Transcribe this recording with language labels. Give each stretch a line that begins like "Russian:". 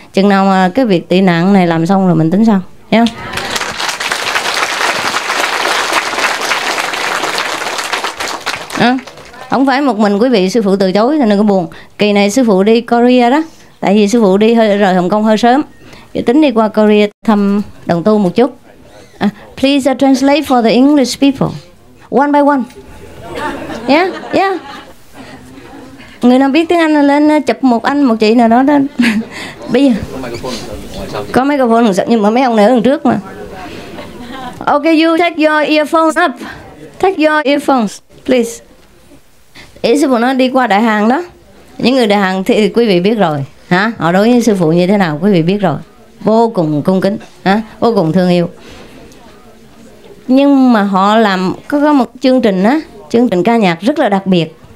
Vietnamese: Chừng nào mà cái việc tị nạn này làm xong rồi mình tính sao, hiểu không? Không phải một mình quý vị sư phụ từ chối thì đừng có buồn. Kỳ này sư phụ đi Korea đó. Tại vì sư phụ đi rời Hồng Kông hơi sớm, tính đi qua Korea thăm đồng tu một chút.
English: Please translate for the English people, one by one. Yeah.
Vietnamese: Người nào biết tiếng Anh lên chụp một anh một chị nào đó. Bây giờ có microphone nhưng mà mấy ông này ở đằng trước mà.
English: Ok, you take your earphones up. Take your earphones, please.
Vietnamese: Ý sư phụ nói đi qua Đại Hàn đó. Những người Đại Hàn thì quý vị biết rồi hả? Họ đối với sư phụ như thế nào quý vị biết rồi. Vô cùng cung kính hả? Vô cùng thương yêu. Nhưng mà họ làm có một chương trình á, chương trình ca nhạc rất là đặc biệt.